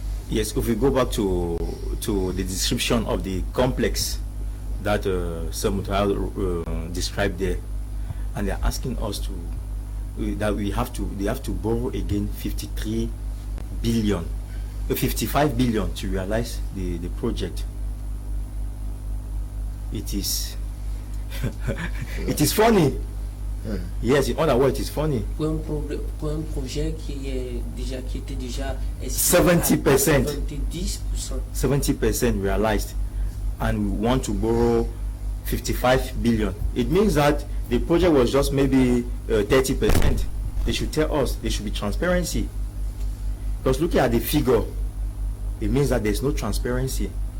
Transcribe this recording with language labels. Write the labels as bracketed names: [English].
[English] Yes, if we go back to the description of the complex that Sir Moutaga described there, and they're asking us to that they have to borrow again 55 billion to realize the project. It is it is funny. Yes, in other words, it is funny. [French] Pour un projet qui était déjà 70%. 70% [English] realized, and we want to borrow 55 billion. It means that the project was just maybe 30%. They should tell us. There should be transparency. Because looking at the figure, it means that there's no transparency.